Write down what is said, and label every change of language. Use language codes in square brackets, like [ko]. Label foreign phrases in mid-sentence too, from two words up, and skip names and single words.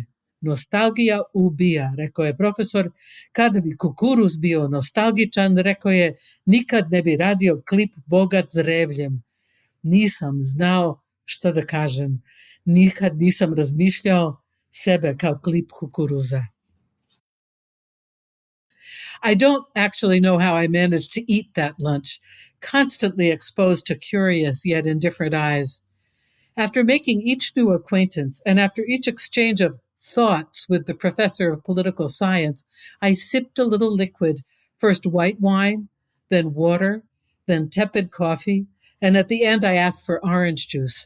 [sr] Nostalgija ubija, rekao je profesor. Kada bi kukuruz bio nostalgičan, rekao je, nikad ne bi radio klip bogat zrevljem. Nisam znao što da kažem. Nikad nisam razmišljao sebe kao klip kukuruza. [en] I don't actually know how I managed to eat that lunch, constantly exposed to curious yet indifferent eyes. After making each new acquaintance and after each exchange of thoughts with the professor of political science, I sipped a little liquid, first white wine, then water, then tepid coffee, and at the end I asked for orange juice.